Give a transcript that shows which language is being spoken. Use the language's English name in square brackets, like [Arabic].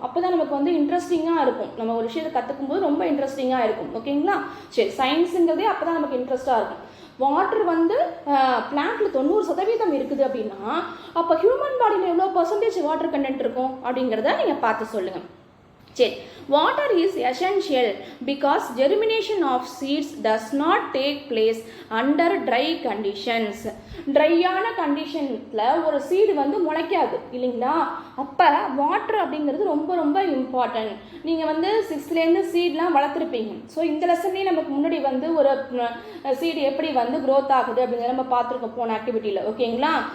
[Tamil] அப்போ தான் நமக்கு வந்து இன்ட்ரெஸ்டிங்காக இருக்கும். நம்ம ஒரு விஷயத்தை கற்றுக்கும் போது ரொம்ப இன்ட்ரெஸ்டிங்காக இருக்கும். ஓகேங்களா? சரி, சயின்ஸுங்கிறதே அப்போ தான் நமக்கு இன்ட்ரெஸ்ட்டாக இருக்கும். வாட்டர் வந்து பிளான்ட்ல 90% இருக்குது அப்படின்னா அப்போ ஹியூமன் பாடியில் எவ்வளோ % வாட்டர் கண்டென்ட் இருக்கும் அப்படிங்கிறத நீங்கள் பார்த்து சொல்லுங்கள். [English] சரி, water is essential because germination of seeds does not take place under dry conditions. [Tamil] ட்ரையான கண்டிஷனில் ஒரு சீடு வந்து முளைக்காது இல்லைங்களா? அப்போ வாட்டர் அப்படிங்கிறது ரொம்ப ரொம்ப இம்பார்ட்டன்ட். நீங்கள் வந்து 6th சீட்லாம் வளர்த்துருப்பீங்க. ஸோ இந்த லெசன்லேயே நமக்கு முன்னாடி வந்து ஒரு சீடு எப்படி வந்து க்ரோத் ஆகுது அப்படிங்கிறத நம்ம பார்த்துருக்கோம் போன ஆக்டிவிட்டியில். ஓகேங்களா?